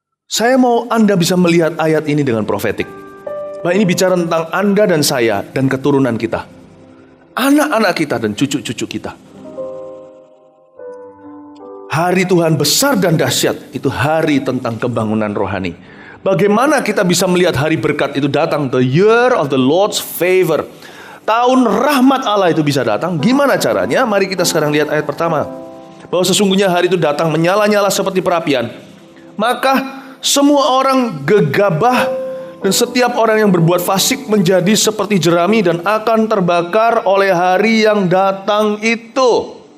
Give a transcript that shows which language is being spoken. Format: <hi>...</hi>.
<id>Saya mau Anda bisa melihat ayat ini dengan profetik. Bahwa ini bicara tentang Anda dan saya dan keturunan kita. Anak-anak kita dan cucu-cucu kita. Hari Tuhan besar dan dahsyat, itu hari tentang kebangunan rohani. Bagaimana kita bisa melihat hari berkat itu datang?</id> <en>The year of the Lord's favor.</en> <id>Tahun rahmat Allah itu bisa datang. Gimana caranya? Mari kita sekarang lihat ayat pertama. Bahwa sesungguhnya hari itu datang menyala-nyala seperti perapian. Maka semua orang gegabah dan setiap orang yang berbuat fasik menjadi seperti jerami dan akan terbakar oleh hari yang datang itu.</id>